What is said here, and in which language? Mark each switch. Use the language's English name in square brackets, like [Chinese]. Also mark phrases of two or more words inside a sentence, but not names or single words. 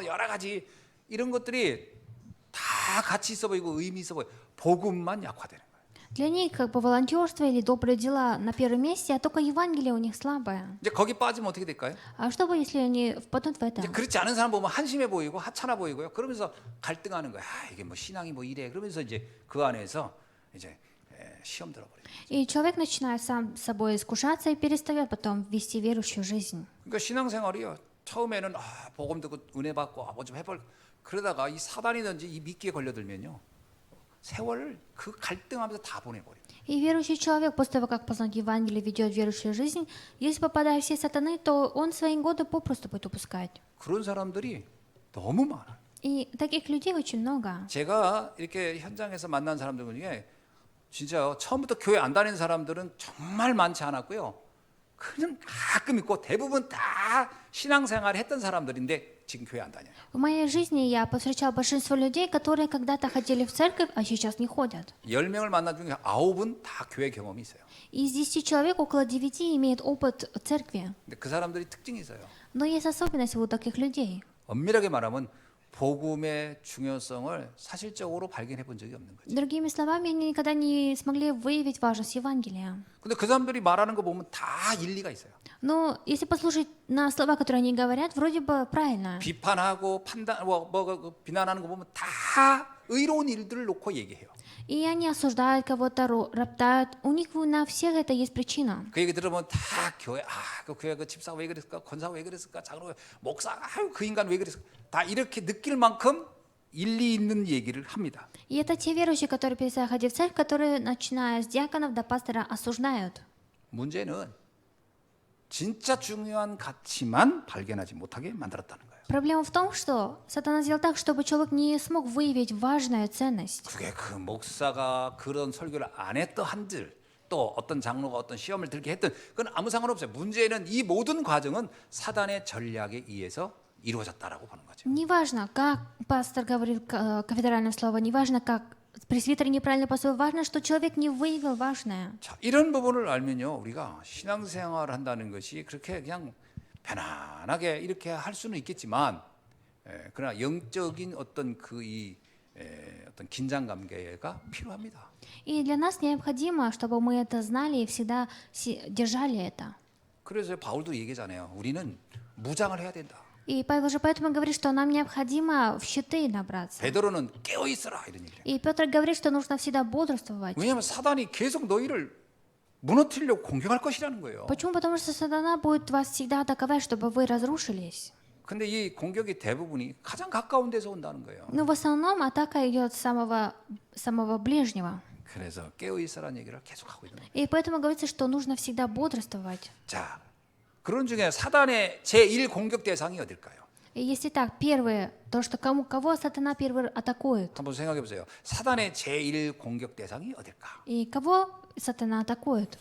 [Korean] 여러 가지 이런 것들이 다 가치 있어 보이고 의미 있어 보여. 복음만 약화되는 거예요. [Russian] Для них как бы волонтерство или добрые дела на первом месте, а только Евангелие у них слабое. [Korean] 이제 거기 빠지면 어떻게 될까요? [Russian] А что будет, если они впадут в это? [Korean] 이제 그렇지 않은 사람 보면 한심해 보이고 하찮아 보이고요. 그러면서 갈등하는 거야. 아, 이게 뭐 신앙이 뭐 이래. 그러면서 이제 그 안에서 이제 시험 들어버려요. [Russian] И человек начинает сам с собой искушаться и перестает потом вести верующую жизнь. [Korean] 그러니까 신앙생활이요. 처음에는 복음 듣고 은혜 받고 뭐 좀 해볼 그러다가 이 사단이든지 이 미끼에 걸려들면요. 세월을 그 갈등하면서 다 보내버려요. [Russian] И верующий человек, после того, как познает Евангелие, ведет верующую жизнь, если попадает в все сатаны, то он свои годы попросту будет упускать. [Korean] 그런 사람들이 너무 많아요. [Russian] И таких людей очень много. [Korean] 제가 이렇게 현장에서 만난 사람들 중에 진짜 처음부터 교회 안 다니는 사람들은 정말 많지 않았고요. 그냥 가끔 있고 대부분 다 신앙생활 했던 사람들인데 지금 교회 안 다녀요. [Russian] В моей жизни я повстречал большинство людей, которые когда-то ходили в церковь, а сейчас не ходят. [Korean] 10명을 만난 중에 9은 다 교회 경험이 있어요. [Russian] И из 10 человек около 9 имеют опыт церкви. [Korean] 근데 그 사람들이 특징이 있어요. [Russian] Но есть особенность у таких людей. [Korean] 엄밀하게 말하면 복음의 중요성을 사실적으로 발견해 본 적이 없는 거죠. [Russian] Другими словами, они никогда не смогли выявить важность Евангелия. [Korean] 근데 그 사람들이 말하는 거 보면 다 일리가 있어요. [Russian] Но если послушать на слова, которые они говорят, вроде бы правильно. [Korean] 비판하고 비난하는 거 보면 다 의로운 일들을 놓고 얘기해요. [Russian] И они осуждают кого-то, роптают. У них на всех это есть причина. [Korean] 그 얘기 들으면 다 교회 그 교회 그 집사 왜 그랬을까 권사 왜 그랬을까 장로 목사 그 인간 왜 그랬을까 다 이렇게 느낄 만큼 일리 있는 얘기를 합니다. [Russian] И это те верующие, которые перестали ходить в церковь, которые, начиная с диаконов до пастора, осуждают. [Korean] 문제는 진짜 중요한 가치만 발견하지 못하게 만들었다는 거예요. [Russian] Проблема в том, что сатана сделал так, чтобы человек не смог выявить важную ценность. [Korean] 그게 그 목사가 그런 설교를 안 했던 한들 또 어떤 장로가 어떤 시험을 들게 했던 그건 아무 상관없어요. 문제는 이 모든 과정은 사단의 전략에 의해서 이루어졌다라고 보는 거죠. [Russian] Неважно, как пастор говорил кафедральное слово, неважно, как пресвитер неправильно поступил, важно, что человек не выявил важное. [Korean] 자, 이런 부분을 알면요. 우리가 신앙생활을 한다는 것이 그렇게 그냥 편안하게 이렇게 할 수는 있겠지만 그러나 영적인 어떤 어떤 긴장 관계가 필요합니다. [Russian] И для нас необходимо, чтобы мы это знали и всегда держали это. [Korean] 그래서 바울도 얘기잖아요. 우리는 무장을 해야 된다. [Russian] И Павел же поэтому говорит, что нам необходимо в щиты набраться. [Korean] 베드로는 깨어 있어라 이런 얘기를. [Russian] И Петр говорит, что нужно всегда бодрствовать. [Korean] 왜냐하면 사단이 계속 너희를 무너뜨리려고 공격할 것이라는 거예요. [Russian] Почему? Потому что сатана будет вас всегда атаковать, чтобы вы разрушились. [Korean] 근데 이 공격이 대부분이 가장 가까운 데서 온다는 거예요. [Russian] Но в основном атака идет с самого ближнего. [Korean] 그래서 깨어 있어라는 얘기를 계속 하고 있는 거예요. [Russian] И поэтому говорится, что нужно всегда бодрствовать. [Korean] 자, 그런 중에 사단의 제1 공격 대상이 어딜까요? [Russian] И если так, первое, то, что кого сатана первый атакует. [Korean] 한번 생각해 보세요. 사단의 제1 공격 대상이 어딜까? [Russian] И кого сатана атакует?